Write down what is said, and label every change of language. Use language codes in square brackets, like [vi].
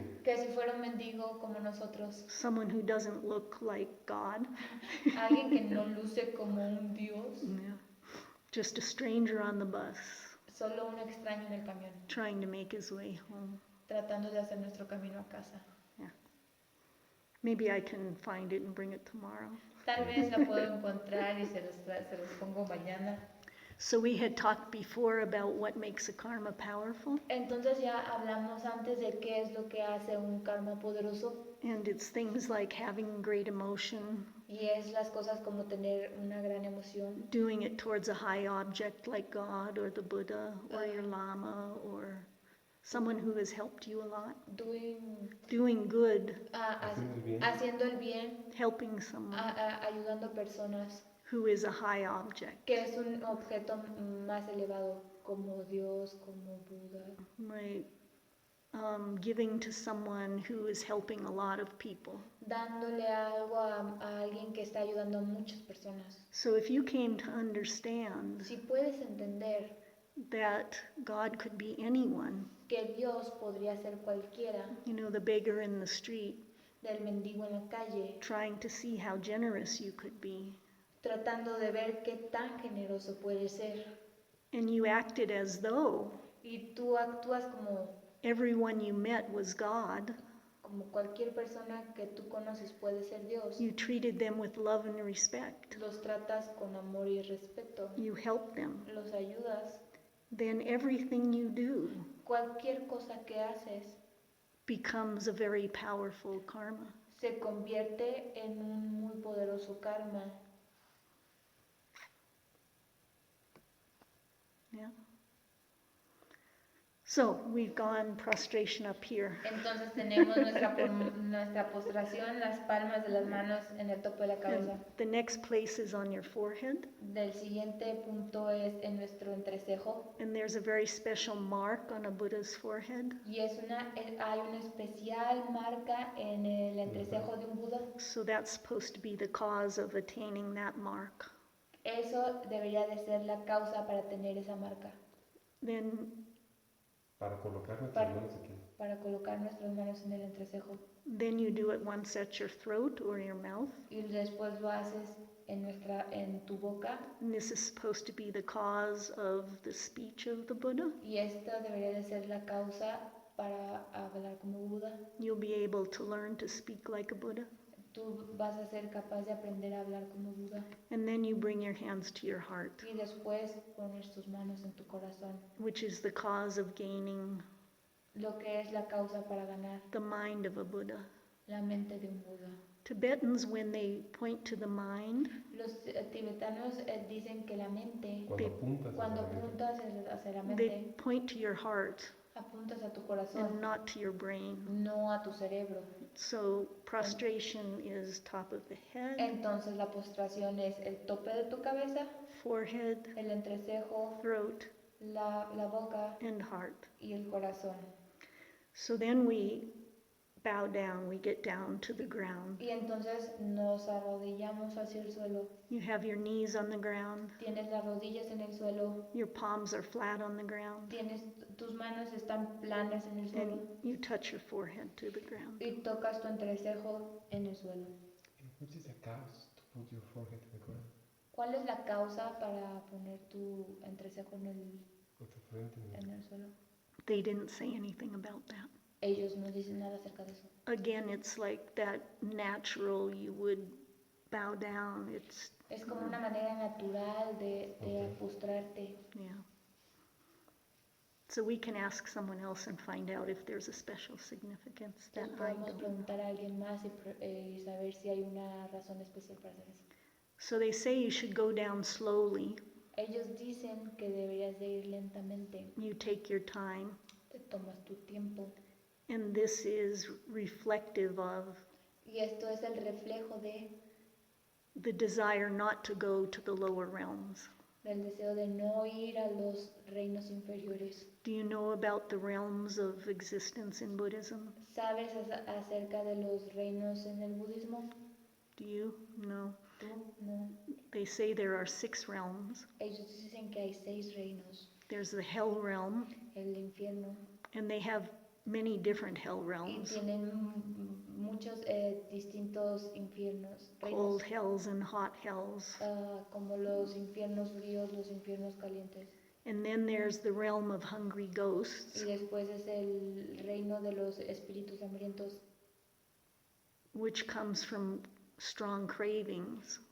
[es] Que si fuera un mendigo como nosotros. [en] Someone who doesn't look like God. [es] Alguien que no luce como un Dios. [en] Yeah. Just a stranger on the bus. [es] Solo un extraño en el camión. [en] Trying to make his way home. [es] Tratando de hacer nuestro camino a casa. [en] Yeah. Maybe I can find it and bring it tomorrow. [es] Tal vez la puedo encontrar y se los pongo mañana. [en] So we had talked before about what makes a karma powerful. [es] Entonces ya hablamos antes de qué es lo que hace un karma poderoso. [en] And it's things like having great emotion. [es] Y es las cosas como tener una gran emoción. [en] Doing it towards a high object like God or the Buddha or your Lama or someone who has helped you a lot. Doing good. [es] Haciendo el bien. [en] Helping someone. [es] Ayudando a personas. [en] Who is a high object. [es] Que es un objeto más elevado, como Dios, como Buda. [en] Right. Giving to someone who is helping a lot of people. [es] Dándole algo a alguien que está ayudando a muchas personas. [en] So if you came to understand [es] si puedes entender [en] that God could be anyone, [es] que Dios podría ser cualquiera, [en] the beggar in the street, [es] del mendigo en la calle, [en] trying to see how generous you could be, [es] tratando de ver qué tan generoso puede ser, [en] and you acted as though [es] y tú actúas como [en] everyone you met was God, [es] como cualquier persona que tú conoces puede ser Dios. [en] You treated them with love and respect. [es] Los tratas con amor y respeto. [en] You help them. [es] Los ayudas. [en] Then everything you do [es] Cualquier cosa que haces [en] becomes a very powerful karma. [es] se convierte en un muy poderoso karma. [en] Yeah. So we've gone prostration up here. [es] Entonces tenemos nuestra postración, las palmas de las manos en el tope de la cabeza. [en] And the next place is on your forehead. [es] Del siguiente punto es en nuestro entrecejo. [en] And there's a very special mark on a Buddha's forehead. [es] Y hay una especial marca en el entrecejo de un Buda. [en] So that's supposed to be the cause of attaining that mark. [es] Eso debería de ser la causa para tener esa marca. [en] Then [es] Para colocar nuestras manos aquí. Para colocar nuestras manos en el entrecejo. [en] Then you do it once at your throat or your mouth. [es] Y después lo haces en tu boca. [en] And this is supposed to be the cause of the speech of the Buddha. [es] Y esta debería de ser la causa para hablar como Buda. [en] You'll be able to learn to speak like a Buddha. [es] Tú vas a ser capaz de aprender a hablar como Buda. [en] And then you bring your hands to your heart, [es] Y después pones tus manos en tu corazón. [en] which is the cause of gaining [es] Lo que es la causa para ganar [en] the mind of a Buddha. [es] la mente de un Buda. [en] Tibetans, when they point to the mind, [es] Los tibetanos dicen que la mente, Cuando apuntas apuntas hacia la [en] they [es] mente, [en] point to your heart [es] apuntas a tu [en] and [es] corazón, [en] not to your brain. [es] no a tu cerebro. [en] So prostration is top of the head, [es] Entonces la postración es el tope de tu cabeza, [en] forehead, [es] el entrecejo, [en] throat, [es] la boca [en] and heart. [es] y el corazón. [en] So then we bow down, we get down to the ground. [es] Y entonces nos arrodillamos hacia el suelo. [en] You have your knees on the ground, [es] Tienes las rodillas en el suelo, [en] your palms are flat on the ground, [es] tus manos están planas en el suelo [en] and you touch your forehead to the ground. [es] y tocas tu entrecejo en el suelo. [en] Which is the cause to put your forehead to the ground? [es] ¿Cuál es la causa para poner tu entrecejo en el suelo? [en] They didn't say anything about that. [es] Ellos no dicen nada acerca de eso. [en] Again, it's like that natural, you would bow down. [es] Es como una manera natural de postrarte. [en] Yeah. So we can ask someone else and find out if there's a special significance that [es] Entonces [en] I [es] podemos [en] don't know. [es] preguntar a alguien más y saber si hay una razón especial para hacer eso. [en] So they say you should go down slowly. [es] Ellos dicen que deberías de ir lentamente. [en] You take your time. [es] Te tomas tu tiempo. [en] And this is reflective of [es] Y esto es el reflejo [en] the desire not to go to the lower realms. [es] del deseo de no ir a los reinos inferiores. [en] Do you know about the realms of existence in Buddhism? [es] ¿Sabes acerca de los reinos en el budismo? [en] Do you? No. [es] ¿Tú? No. [en] They say there are 6 realms. [es] Ellos dicen que hay 6 reinos. [en] There's the hell realm, [es] El infierno. [en] and they have many different hell [es] Y [en] realms. [es] tienen muchos distintos infiernos. [en] Cold [es] Reinos, [en] hells and hot hells. [es] como los infiernos fríos, los infiernos calientes. [en] And then there's the realm of hungry [es] Y [en] ghosts, [es] después es el reino de los espíritus hambrientos, [en] which comes from strong cravings.